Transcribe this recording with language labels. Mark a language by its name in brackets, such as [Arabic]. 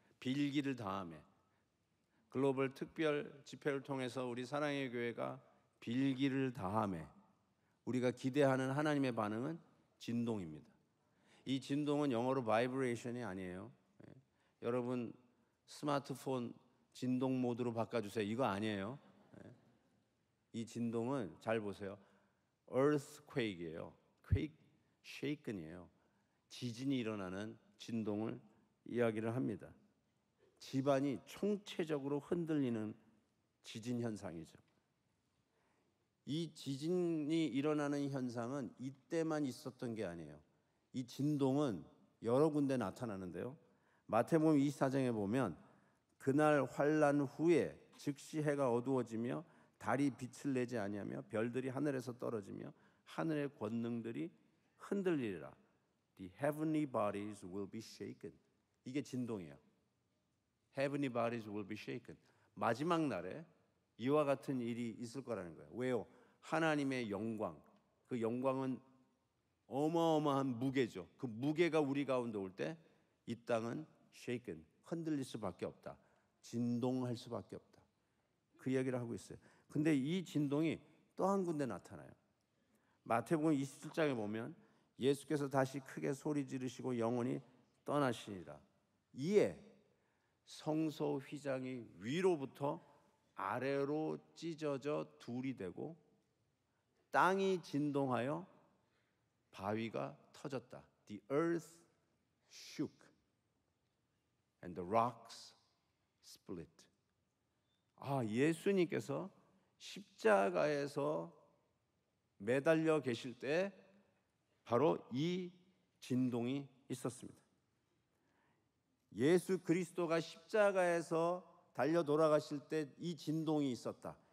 [Korean] 빌기를 다음에 글로벌 특별 집회를 통해서 우리 사랑의 교회가 빌기를 다함에 우리가 기대하는 하나님의 반응은 진동입니다. 이 진동은 영어로 바이브레이션이 아니에요. 여러분 스마트폰 진동 모드로 바꿔주세요. 이거 아니에요. 이 진동은 잘 보세요. earthquake이에요. [English] quake, shaken이에요. [Korean] 지진이 일어나는 진동을 이야기를 합니다. 집안이 총체적으로 흔들리는 지진 현상이죠. 이 지진이 일어나는 현상은 이때만 있었던 게 아니에요. 이 진동은 여러 군데 나타나는데요. 마태복음 24장에 보면 그날 환란 후에 즉시 해가 어두워지며 달이 빛을 내지 아니하며 별들이 하늘에서 떨어지며 하늘의 권능들이 흔들리리라. [English] The heavenly bodies will be shaken. [Korean] 이게 진동이에요. [English] heavenly bodies will be shaken. [Korean] 마지막 날에 이와 같은 일이 있을 거라는 거예요. 왜요? 하나님의 영광, 그 영광은 어마어마한 무게죠. 그 무게가 우리 가운데 올 때 이 땅은 shaken, 흔들릴 수밖에 없다. 진동할 수밖에 없다. 그 이야기를 하고 있어요. 근데 이 진동이 또 한 군데 나타나요. 마태복음 27장에 보면 예수께서 다시 크게 소리 지르시고 영원히 떠나시니라. 이에 성소 휘장이 위로부터 아래로 찢어져 둘이 되고 땅이 진동하여 바위가 터졌다. [English] The earth shook and the rocks split. [Korean] 예수님께서 십자가에서 매달려 계실 때 바로 이 진동이 있었습니다. 예수 그리스도가 십자가에서 달려 돌아가실 때 이 진동이 있었다.